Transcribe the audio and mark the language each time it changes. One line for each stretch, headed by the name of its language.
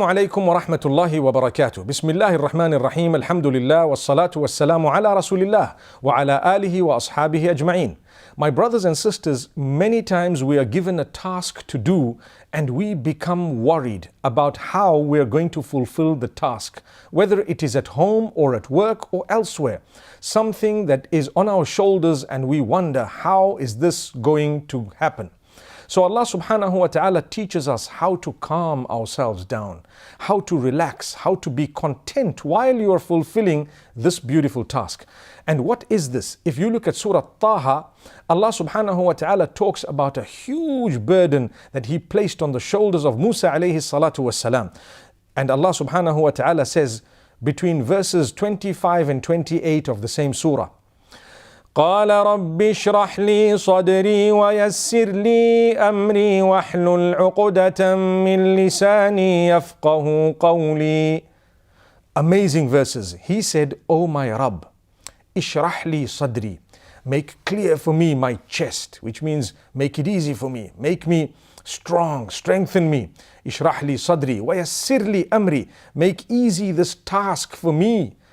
Arabic: عليكم ورحمة الله وبركاته. بسم الله الرحمن الرحيم. الحمد لله والصلاة والسلام على رسول الله وعلى آله وأصحابه أجمعين.
English: My brothers and sisters, many times we are given a task to do and we become worried about how we are going to fulfill the task, whether it is at home or at work or elsewhere. Something that is on our shoulders and we wonder, how is this going to happen? So Allah subhanahu wa ta'ala teaches us how to calm ourselves down, how to relax, how to be content while you are fulfilling this beautiful task. And what is this? If you look at Surah Taha, Allah subhanahu wa ta'ala talks about a huge burden that He placed on the shoulders of Musa alayhi salatu wassalam. And Allah subhanahu wa ta'ala says between verses 25 and 28 of the same surah,
Arabic: قال رب اشرح لي صدري ويسر لي أمري واحلل عقدة من لساني يفقه قولي.
English: Amazing verses. He said, "O my Rabb,
Arabic: اشرح لي صدري,
English: make clear for me my chest," which means make it easy for me, make me strong, strengthen me.
Arabic: اشرح لي صدري ويسر لي أمري,
English: make easy this task for me.